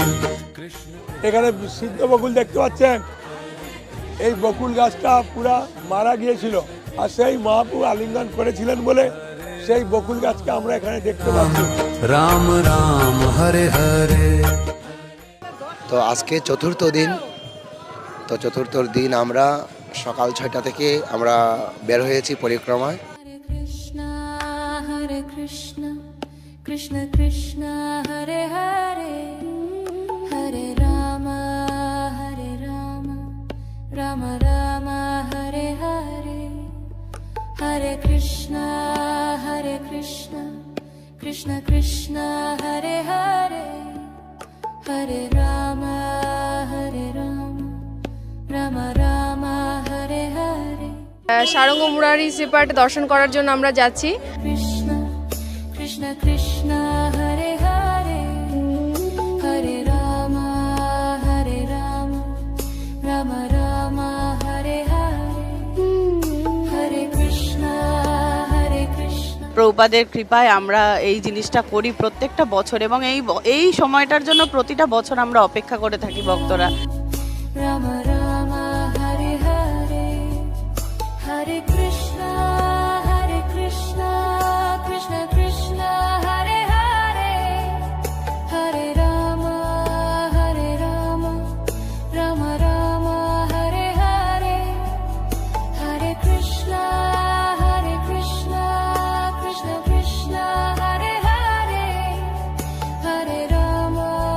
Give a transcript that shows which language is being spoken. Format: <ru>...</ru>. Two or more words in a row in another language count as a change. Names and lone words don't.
<bn>এখানে সিদ্ধ বকুল দেখতে পাচ্ছেন, এই বকুল গাছটা পুরা মারা গিয়েছিল, আর সেই মহাপ্রভু আলিঙ্গন করেছিলেন বলে সেই বকুল গাছকে আমরা এখানে দেখতে পাচ্ছি। রাম রাম হরে হরে। তো আজকে চতুর্থ দিন। তো চতুর্থ দিন আমরা সকাল 6টা থেকে আমরা বের হয়েছি পরিক্রমায়। Hare Krishna, Krishna Krishna, Hare Hare, Hare Rama, Rama Rama, Hare Hare, Hare Krishna, Krishna Krishna, Hare Hare, Hare Rama, Rama Rama, Hare Hare. সারঙ্গ মুরারি শ্রীপাঠ দর্শন করার জন্য আমরা যাচ্ছি। Krishna, Krishna Krishna, Hare Hare, Hare Rama, Rama Rama, Hare Hare, Hare Krishna, Krishna. প্রভুপাদের কৃপায় আমরা এই জিনিসটা করি প্রত্যেকটা বছর, এবং এই সময়টার জন্য প্রতিটা বছর আমরা অপেক্ষা করে থাকি ভক্তরা। Rama Rama, Hare Hare, Hare Krishna, Krishna Krishna, Hare Hare, Hare Rama, Rama Rama, Hare Hare, Hare Krishna, Krishna Krishna, Hare Hare, Hare Rama,</bn>